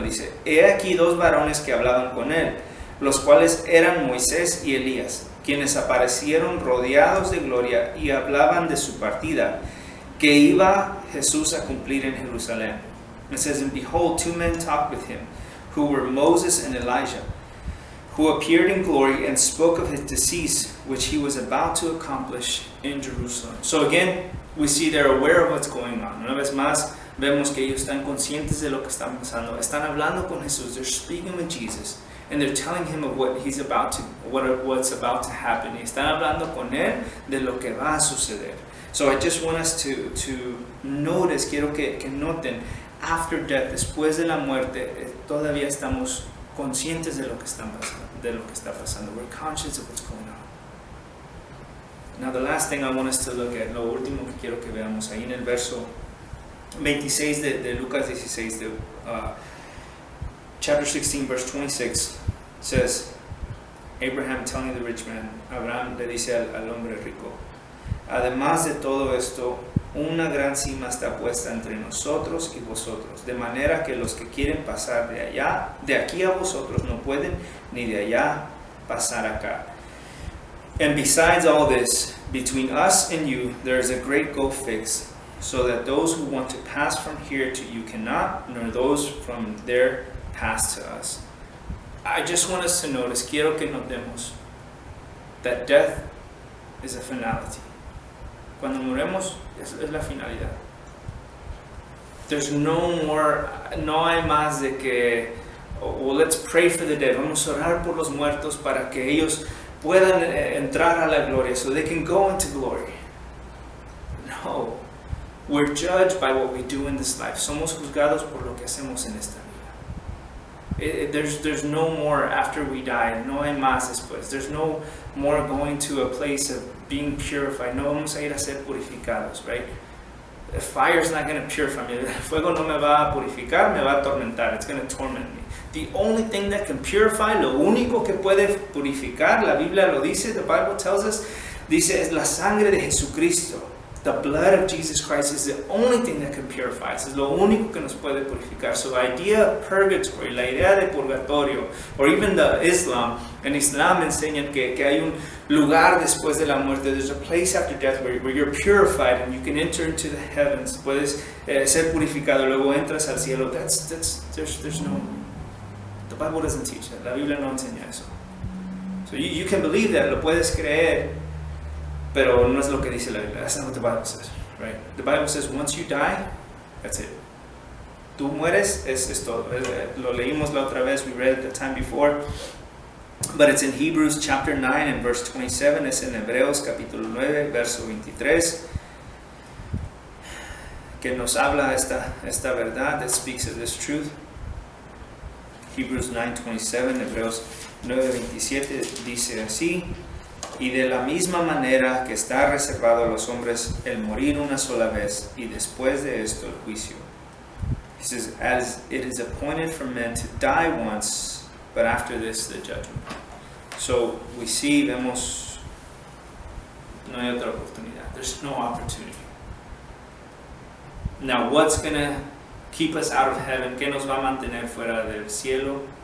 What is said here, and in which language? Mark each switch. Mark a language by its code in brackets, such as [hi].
[es] Dice, He aquí dos varones que hablaban con él, los cuales eran Moisés y Elías, quienes aparecieron rodeados de gloria y hablaban de su partida, que iba Jesús a cumplir en Jerusalén. [en] It says, And behold, two men talked with him, who were Moses and Elijah, who appeared in glory and spoke of his decease, which he was about to accomplish in Jerusalem. So again, we see they're aware of what's going on. [es] Una vez más, vemos que ellos están conscientes de lo que está pasando. Están hablando con Jesús. [en] They're speaking with Jesus, and they're telling him of what's about to happen. [es] Y están hablando con él de lo que va a suceder. [en] So I just want us to notice, [es] quiero que noten, [en] after death, [es] después de la muerte, todavía estamos conscientes de lo que está pasando. [en] We're conscious of what's going on. Now the last thing I want us to look at, [es] lo último que quiero que veamos ahí en el verso 26 de Lucas 16, [en] chapter 16, verse 26, says, Abraham telling the rich man, [es] Abraham le dice al hombre rico, además de todo esto, una gran cima está puesta entre nosotros y vosotros, de manera que los que quieren pasar de aquí a vosotros no pueden, ni de allá pasar acá. [en] And besides all this, between us and you, there is a great gulf fixed, so that those who want to pass from here to you cannot, nor those from there pass to us. I just want us to notice, [es] quiero que notemos, [en] that death is a finality. [es] Cuando moremos, es la finalidad. [en] There's no more, [es] no hay más de que, [en] well, let's pray for the dead. [es] Vamos a orar por los muertos para que ellos puedan entrar a la gloria, [en] so they can go into glory. [es] No. [en] We're judged by what we do in this life. [es] Somos juzgados por lo que hacemos en esta vida. [en] There's no more after we die. [es] No hay más después. [en] There's no more going to a place of being purified. [es] No vamos a ir a ser purificados, right? [en] The fire is not going to purify me. [es] El fuego no me va a purificar, me va a atormentar. [en] It's going to torment me. The only thing that can purify, [es] lo único que puede purificar, la Biblia lo dice, [en] the Bible tells us, [es] dice, es la sangre de Jesucristo. [en] The blood of Jesus Christ is the only thing that can purify us. [es] Es lo único que nos puede purificar. [en] So the idea of purgatory, [es] la idea de purgatorio, [en] or even the Islam, [es] en Islam enseñan que hay un lugar después de la muerte. [en] There's a place after death where you're purified and you can enter into the heavens. [es] Puedes ser purificado, luego entras al cielo. [en] There's no... The Bible doesn't teach that. [es] La Biblia no enseña eso. [en] So you can believe that, [es] lo puedes creer, pero no es lo que dice la Biblia. [en] That's not what the Bible says, right? The Bible says once you die, that's it. [es] Tú mueres, es todo. Lo leímos la otra vez, [en] we read it the time before. But it's in Hebrews chapter 9 and verse 27. [es] Es en Hebreos capítulo 9, verso 23. Que nos habla esta verdad, [en] that speaks of this truth. [es] Hebrews 9:27, Hebreos 9:27 dice así: y de la misma manera que está reservado a los hombres el morir una sola vez y después de esto el juicio. [en] He says, as it is appointed for men to die once, but after this the judgment. So we see, [es] vemos, no hay otra oportunidad. [en] There's no opportunity. Now what's gonna keep us out of heaven? [es] ¿Qué nos va a mantener fuera del cielo?